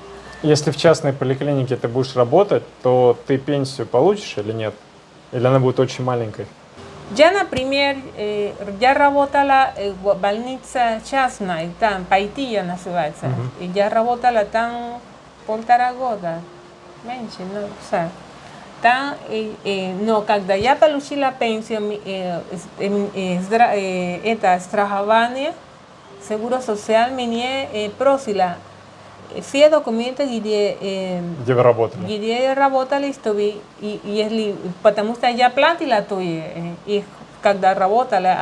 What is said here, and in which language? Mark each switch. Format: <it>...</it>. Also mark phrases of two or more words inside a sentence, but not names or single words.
<ru>Если в частной поликлинике ты будешь работать, то ты пенсию получишь или нет? Или она будет очень маленькой? Я, например, я работала в больнице частной, там, Пайтия называется. И я работала там 1,5 года, меньше,</ru> <es>no, o sea,</es> <ru>там, но когда я получила пенсию, это страхование,</ru> <es>Seguro Social,</es> <ru>мне просила все документы, Где вы работали? где я работала, если, потому что я платила тоже, их, когда работала.</ru>